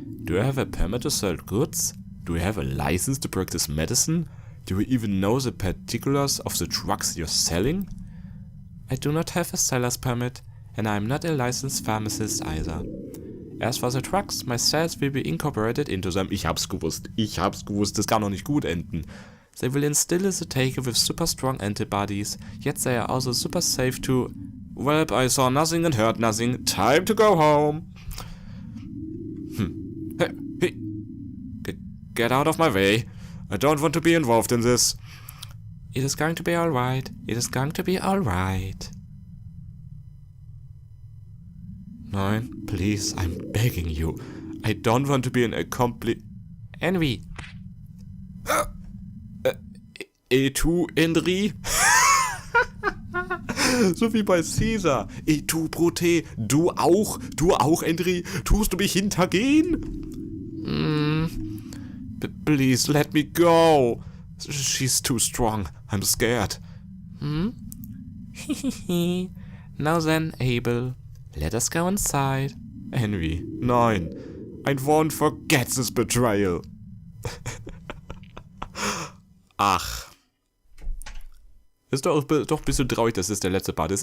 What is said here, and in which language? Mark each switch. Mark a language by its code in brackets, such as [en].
[en] Do you have a permit to sell goods? Do you have a license to practice medicine? Do you even know the particulars of the drugs you're selling? I do not have a seller's permit, and I am not a licensed pharmacist either. As for the drugs, my sales will be incorporated into them. [de] Ich hab's gewusst, das kann doch nicht gut enden. [en] They will instill the taker with super strong antibodies, yet they are also super safe to... Well, I saw nothing and heard nothing. Time to go home. Hey. Get out of my way. I don't want to be involved in this. It is going to be alright. It is going to be alright. 9, please, I'm begging you. I don't want to be an accomplice. Envy. [la] Et tu, Henry? [de] So wie bei Caesar. [la] Et tu, Brote. [de] Du auch, Henry. Tust du mich hintergehen? [en] Please, let me go. She's too strong. I'm scared. Now then, Abel. Let us go inside. Henry, [de] nein. [en] I won't forget this betrayal. Ach. [de] Ist doch ein bisschen traurig, dass es der letzte Part ist.